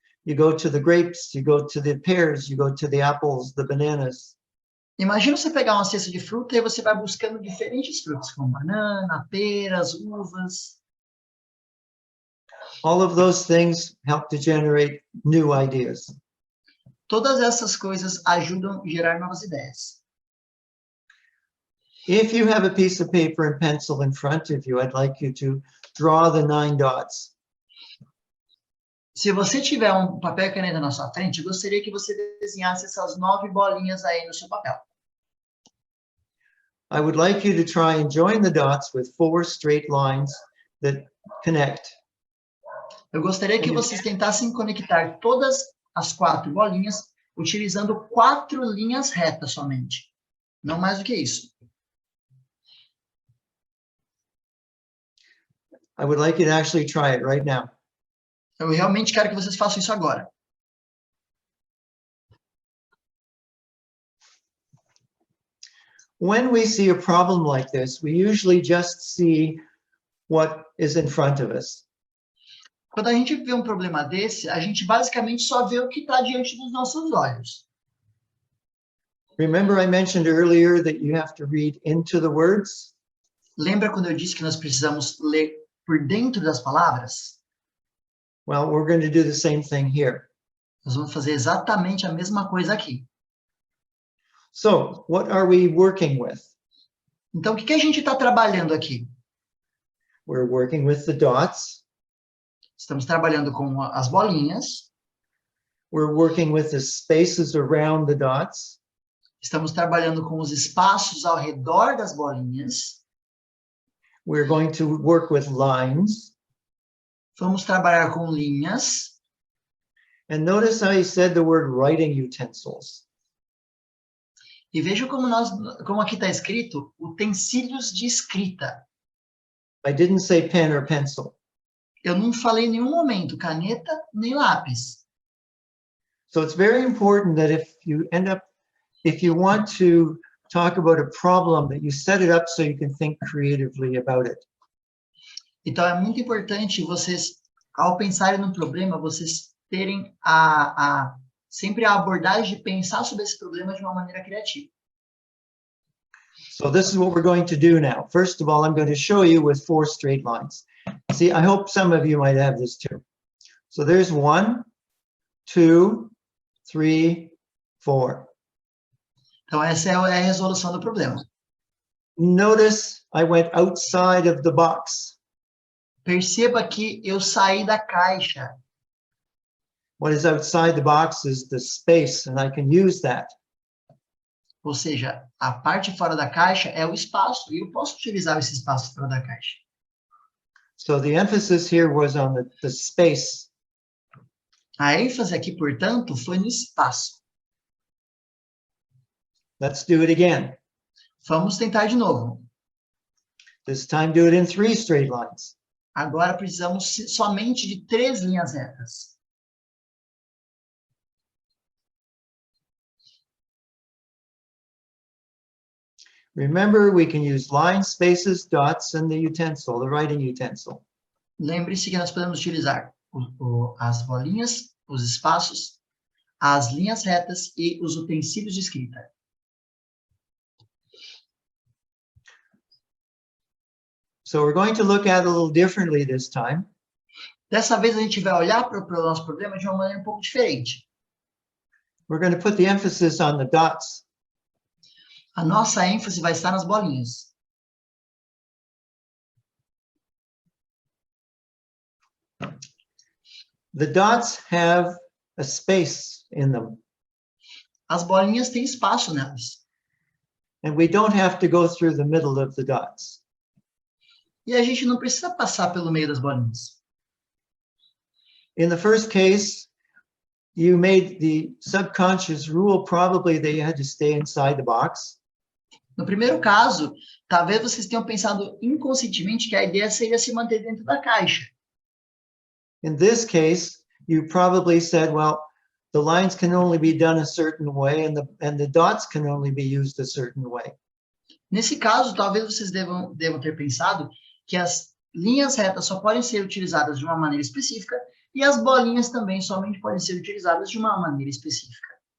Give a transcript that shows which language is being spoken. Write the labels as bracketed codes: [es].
[en] You go to the grapes, you go to the pears, you go to the apples, the bananas. [pt] Imagina você pegar uma cesta de fruta e você vai buscando diferentes frutos, como banana, peras, uvas. [en] All of those things help to generate new ideas. [pt] Todas essas coisas ajudam a gerar novas ideias. [en] If you have a piece of paper and pencil in front of you, I'd like you to draw the 9 dots. [pt] Se você tiver um papel e caneta na sua frente, eu gostaria que você desenhasse essas 9 bolinhas aí no seu papel. [en] I would like you to try and join the dots with 4 straight lines that connect. [pt] Eu gostaria que vocês tentassem conectar todas as 4 bolinhas utilizando 4 linhas retas somente. Não mais do que isso. [en] I would like you to actually try it right now. [pt] Eu realmente quero que vocês façam isso agora. [en] When we see a problem like this, we usually just see what is in front of us. [pt] Quando a gente vê um problema desse, a gente basicamente só vê o que está diante dos nossos olhos. [en] Remember I mentioned earlier that you have to read into the words? [pt] Lembra quando eu disse que nós precisamos ler por dentro das palavras? [en] Well, we're going to do the same thing here. [pt] Nós vamos fazer exatamente a mesma coisa aqui. [en] So, what are we working with? [pt] Então, o que a gente está trabalhando aqui? [en] We're working with the dots. [pt] Estamos trabalhando com as bolinhas. [en] We're working with the spaces around the dots. [pt] Estamos trabalhando com os espaços ao redor das bolinhas. [en] We're going to work with lines. [pt] Vamos trabalhar com linhas. [en] And notice how he said the word writing utensils. [pt] E veja como aqui está escrito, utensílios de escrita. [en] I didn't say pen or pencil. [pt] Eu não falei em nenhum momento caneta nem lápis. [en] So it's very important that if you want to talk about a problem, that you set it up so you can think creatively about it. [pt] Então, é muito importante vocês, ao pensarem no problema, vocês terem sempre a abordagem de pensar sobre esse problema de uma maneira criativa. [en] So this is what we're going to do now. First of all, I'm going to show you with 4 straight lines. See, I hope some of you might have this too. So there's 1, 2, 3, 4. [pt] Então, essa é a resolução do problema. [en] Notice I went outside of the box. [pt] Perceba que eu saí da caixa. [en] What is outside the box is the space, and I can use that. [pt] Ou seja, a parte fora da caixa é o espaço, e eu posso utilizar esse espaço fora da caixa. [en] So the emphasis here was on the space. [pt] A ênfase aqui, portanto, foi no espaço. [en] Let's do it again. [pt] Vamos tentar de novo. [en] This time do it in 3 straight lines. [pt] Agora precisamos somente de 3 linhas retas. [en] Remember, we can use lines, spaces, dots, and the utensil, the writing utensil. [pt] Lembre-se que nós podemos utilizar as bolinhas, os espaços, as linhas retas e os utensílios de escrita. [en] So we're going to look at it a little differently this time. [pt] Dessa vez a gente vai olhar para o nosso problema de uma maneira um pouco diferente. [en] We're going to put the emphasis on the dots. [pt] A nossa ênfase vai estar nas bolinhas. [en] The dots have a space in them. [pt] As bolinhas têm espaço nelas. [en] And we don't have to go through the middle of the dots. [pt] E a gente não precisa passar pelo meio das bolinhas. [en] In the first case, you made the subconscious rule probably that you had to stay inside the box. [pt] No primeiro caso, talvez vocês tenham pensado inconscientemente que a ideia seria se manter dentro da caixa. [en] In this case, you probably said, well, the lines can only be done a certain way and the dots can only be used a certain way. [pt] Nesse caso, talvez vocês devam ter pensado que as linhas retas só podem ser utilizadas de uma maneira específica e as bolinhas também somente podem ser utilizadas de uma maneira específica.